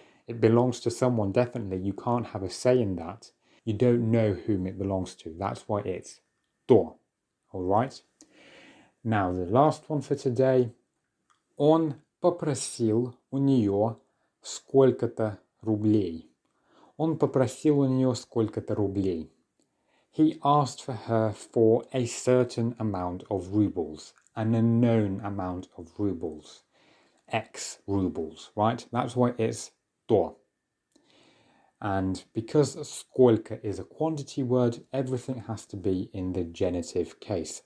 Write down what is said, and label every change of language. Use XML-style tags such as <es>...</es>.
<en>It belongs to someone, definitely. You can't have a say in that. You don't know whom it belongs to. That's why it's то. All right? Now, the last one for today.</en> <ru>Он попросил у нее сколько-то рублей. Он попросил у нее сколько-то рублей.</ru> <en>He asked for her for a certain amount of rubles, an unknown amount of rubles. X rubles, right? That's why it's то. And because сколько is a quantity word, everything has to be in the genitive case.</en>